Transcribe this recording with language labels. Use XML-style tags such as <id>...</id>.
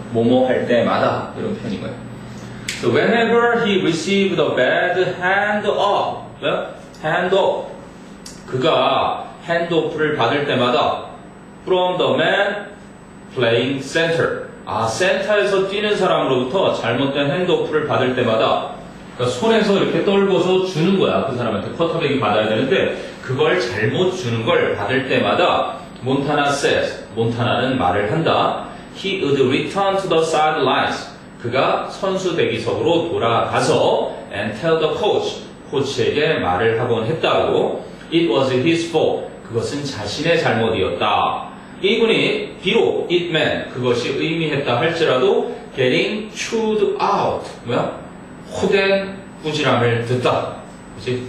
<ko>뭐뭐 할 때마다 이런 표현인 거예요.</ko> <en>So whenever he received a bad hand off,</en> <ko>hand off, 그가 핸드오프를 받을 때마다</ko> <en>from the man playing center,</en> <ko>센터에서 뛰는 사람으로부터 잘못된 핸드오프를 받을 때마다, 그러니까 손에서 이렇게 떨궈서 주는 거야. 그 사람한테 쿼터백이 받아야 되는데 그걸 잘못 주는 걸 받을 때마다 몬타나 says, 몬타나는 말을 한다.</ko> <en>He would return to the sidelines.</en> <ko>그가 선수 대기석으로 돌아가서</ko> <en>and tell the coach,</en> <ko>코치에게 말을 하곤 했다고.</ko> <en>It was his fault.</en> <ko>그것은 자신의 잘못이었다. 이분이 비록</ko> <en>it meant,</en> <ko>그것이 의미했다 할지라도</ko> <en>getting chewed out,</en> <ko>호된 꾸지람을 듣다. 그치?</ko>